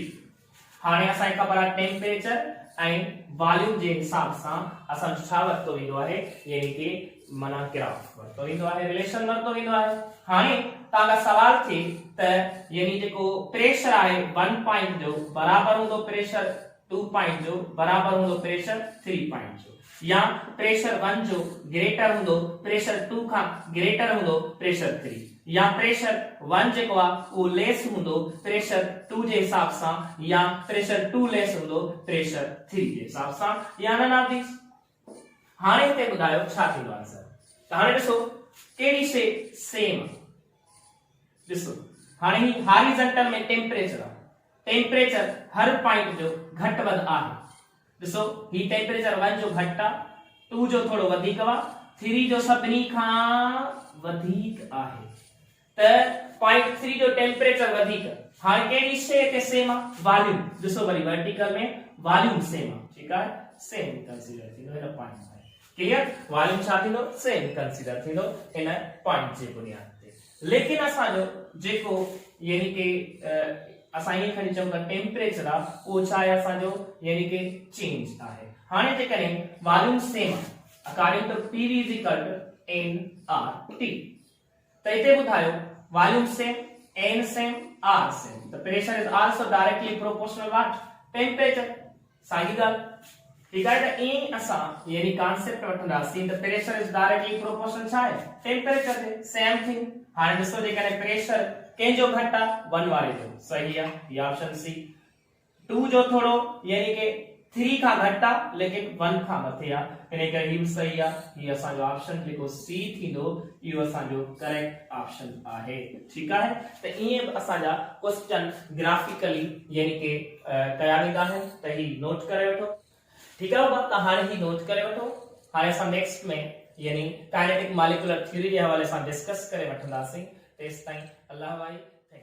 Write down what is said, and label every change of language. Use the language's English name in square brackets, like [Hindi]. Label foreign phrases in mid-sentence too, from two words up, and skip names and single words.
[Sindhi] हाणे असांखे ख़बर आहे टेम्परेचर ऐं वॉल्यूम जे हिसाब सां असां छा वरतो वेंदो आहे, यानी कि माना ग्राफ वरतो वेंदो आहे, रिलेशन वरतो वेंदो आहे। हाणे तव्हां खां सवाल थिए त यानी जेको प्रेशर आहे 1 पॉइंट जो बराबर हूंदो प्रेशर 2 पॉइंट जो बराबर हूंदो प्रेशर 3 पॉइंट जो, या प्रेशर 1 जो ग्रेटर हूंदो प्रेशर 2 खां ग्रेटर हूंदो प्रेशर 3, या प्रेशर 1 जेको आहे वो लेस हूंदो प्रेशर 2 जे हिसाब सां, या प्रेशर 2 लेस हूंदो प्रेशर 3 जे हिसाब सां, या [English] none of these. [Sindhi] हाणे हिते ॿुधायो छा थींदो आंसर। त हाणे ॾिसो कहिड़ी शइ सेम, ॾिसो हाणे ही हॉरिजॉन्टल में टेम्परेचर आहे, टेम्परेचर हर पॉइंट जो घट वध आहे। ॾिसो ही टेम्परेचर 1 जो घट आहे, 2 जो थोड़ो वधीक आहे, 3 जो सभिनी खां वधीक आहे। त पॉइंट 3 जो टेम्परेचर वधीक, हाणे कहिड़ी शइ हिते सेम आहे, वॉल्यूम। ॾिसो वरी वर्टिकल में वॉल्यूम सेम आहे, ठीकु आहे, [English] same consider [Sindhi] थींदो हिन पॉइंट में, क्लियर, वॉल्यूम छा थींदो [English] same consider [Sindhi] थींदो इन पॉइंट जे बुनियाद ते। लेकिन असांजो जेको यानी कि असां ईअं खणी चऊं त टेम्परेचर आहे उहो छा आहे असांजो, यानी कि चेंज आहे। हाणे जेकॾहिं वॉल्यूम सेम आहे [English] according to [Sindhi] PV = nRT, त हिते ॿुधायो वॉल्यूम सेम, n सेम, r सेम, [English] त pressure is also directly proportional what temperature, [Sindhi] साॻी ॻाल्हि, ठीकु आहे। त ईअं असां यानी कॉन्सेप्ट वठंदासीं त [English] pressure is directly proportional [Sindhi] छा आहे टेम्परेचर जे, [English] same thing. [Sindhi] हाणे ॾिसो जेकॾहिं प्रेशर कंहिंजो घटि आहे 1 वारे जो, सही आहे, [English] ये option C. [Sindhi] 2 जो थोड़ो यानी कि 3 खां घटि आहे लेकिन 1 खां मथे आहे, इन करे ही सही आहे, ही असांजो ऑप्शन जेको सी थींदो इहो असांजो [English] correct option [Sindhi] आहे, ठीकु आहे। त ईअं असांजा [English] question graphically [Sindhi] यानी कि कया वेंदा आहिनि, त ही नोट करे वठो, ठीकु आहे। त हाणे ही नोट करे वठो, हाणे असां नेक्स्ट में यानी [English] kinetic molecular theory [Sindhi] जे हवाले सां डिस्कस करे वठंदासीं। तेसिताईं अल्लाह भाई।